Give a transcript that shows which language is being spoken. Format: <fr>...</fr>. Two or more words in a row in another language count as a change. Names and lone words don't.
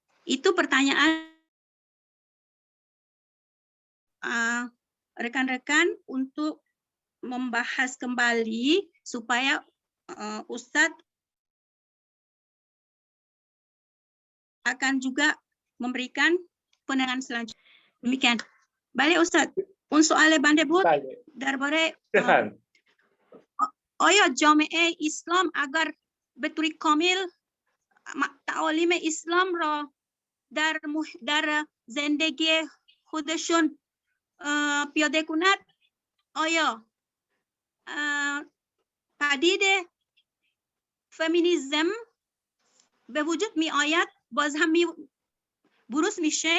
<id>Itu pertanyaan rekan-rekan untuk membahas kembali supaya Ustadz akan juga memberikan penerangan selanjutnya. Demikian. Bale Ustadz.</id> <fa>اون سوال بنده بود درباره آیا جامعه اسلام اگر به طور کامل تعالیم اسلام را در زندگی خودشون پیاده کند، آیا پدید فمینیسم به وجود می آید، باز هم بروز میشه؟</fa>